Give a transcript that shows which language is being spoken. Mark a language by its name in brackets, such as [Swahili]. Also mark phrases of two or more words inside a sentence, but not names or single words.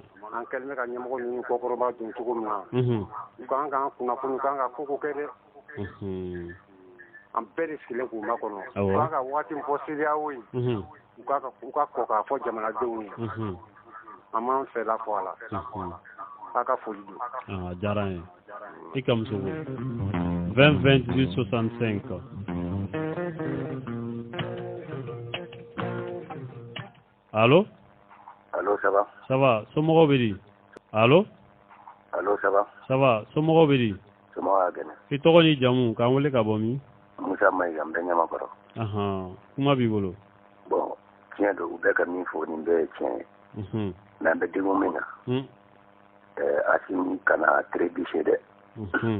[Bambara] An kɛlen bɛ ka ɲɛmɔgɔ ninnu kɔkɔrɔba don cogo min na. U kan ka kunnafoni u kan ka koko kɛ dɛ. An bɛɛ de sigilen k'u makɔnɔ. U kan ka wagati min fɔ CEDEAO ye. U ka kɔ k'a fɔ jamanadenw ye. An m'an fɛla fɔ a la. A ka foli don. Diyara n ye. I Kamisoko. 20 28 65. [French] Allô? Allô, ça va? Ça va. [Bambara] Somɔgɔw bɛ di? [French] Allô? Allô, ça va? Ça va. [Bambara] Somɔgɔw bɛ di? Somɔgɔw y'a gɛnɛ. I tɔgɔ ni jamu k'an wele ka bɔ min? Musa Mayiga n bɛ Ɲamakɔrɔ. Kuma b'i bolo. Bon, tiɲɛ don u bɛ ka min fɔ nin bɛɛ ye tiɲɛ ye. Mais an bɛ degun min na. Asimi kana trébucher dɛ.